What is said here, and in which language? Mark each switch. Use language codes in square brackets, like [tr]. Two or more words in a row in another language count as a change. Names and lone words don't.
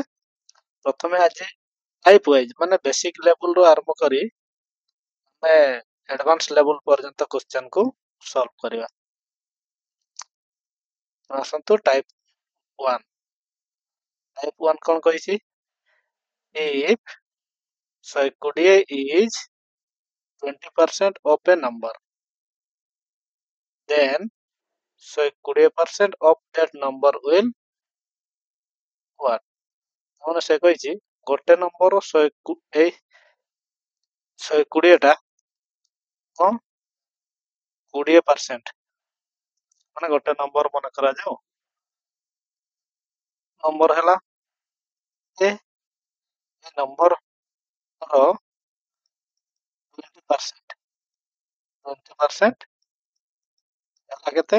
[or] ପ୍ରଥମେ ଆଜି [en] type wise [or] ମାନେ [en] basic levelରୁ [or] ଆରମ୍ଭ କରି ଆମେ [en] advance level [or] ପର୍ଯ୍ୟନ୍ତ [en] questionକୁ solve [or] କରିବା। ଆସନ୍ତୁ ଟାଇପ୍ 1। ଟାଇପ୍ 1 କ'ଣ କହିଛି? [en] If 120 is 20% of a number, then 120% of that number will what? [or] ମାନେ ସେ କହିଛି ଗୋଟେ ନମ୍ବର 120ଟା କ'ଣ 20%, ମାନେ ଗୋଟେ ନମ୍ବର ମନେ କରାଯାଉ ନମ୍ବର ହେଲା ଏ ନମ୍ବରର 20% ହେଲା କେତେ?